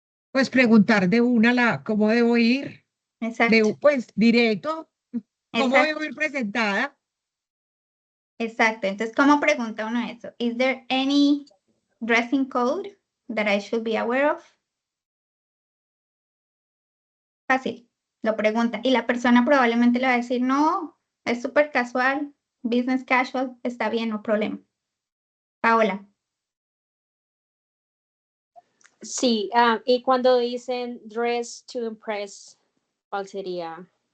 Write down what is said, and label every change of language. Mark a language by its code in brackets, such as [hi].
[es] Pues preguntar de cómo debo ir, Exacto. pues directo, cómo Exacto. debo ir presentada. Exacto. Entonces, ¿cómo pregunta uno eso? [en] Is there any dressing code that I should be aware of? [es] Fácil, lo pregunta. Y la persona probablemente le va a decir, no, es súper casual, business casual, está bien, no problema. Paola. Sí, y cuando dicen [en] dress to impress, [es] ¿cuál sería?